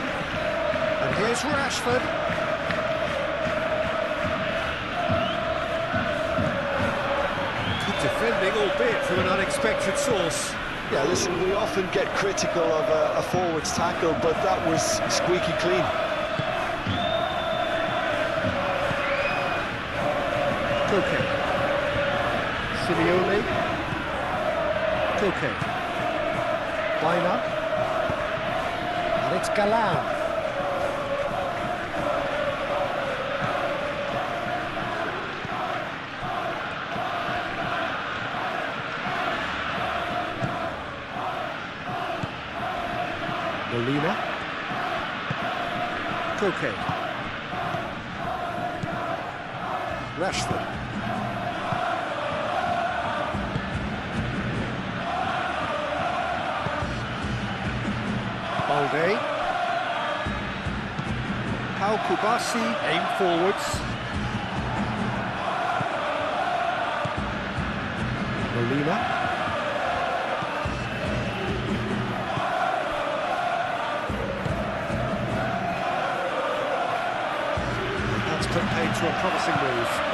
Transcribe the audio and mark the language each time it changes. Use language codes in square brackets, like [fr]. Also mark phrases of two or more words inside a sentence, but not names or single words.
[en] And here's Rashford. Good defending, albeit from an unexpected source. Yeah, listen, we often get critical of a forward's tackle, but that was squeaky clean. Koke. Simeone. Koke. Baina. And it's Galan. Molina. Koke. Rashford. Balde. Pau Kubasi, aim forwards. Molina. That's put paid to a promising move.